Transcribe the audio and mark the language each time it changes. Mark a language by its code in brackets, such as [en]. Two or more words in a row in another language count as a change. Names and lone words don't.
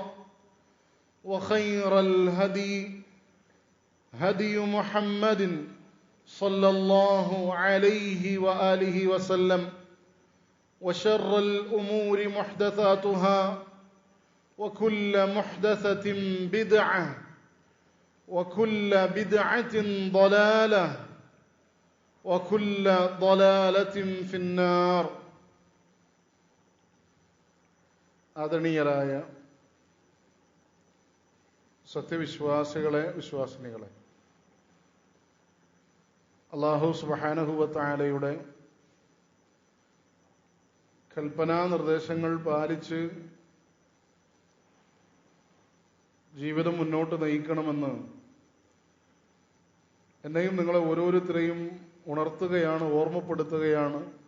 [ar] وخير الهدي هدي محمد صلى الله عليه وآله وسلم وشر الأمور محدثاتها وكل محدثة بدعة وكل بدعة ضلالة وكل ضلالة في النار. [ml] ആദരണീയരായ സത്യവിശ്വാസികളെ, വിശ്വാസിനികളെ, അല്ലാഹു [ar] سبحانه وتعالى [ml] കൽപ്പനാ നിർദ്ദേശങ്ങൾ പാലിച്ച് ജീവിതം മുന്നോട്ട് നയിക്കണമെന്ന് എന്നെയും നിങ്ങളെ ഓരോരുത്തരെയും ഉണർത്തുകയാണ്, ഓർമ്മപ്പെടുത്തുകയാണ്.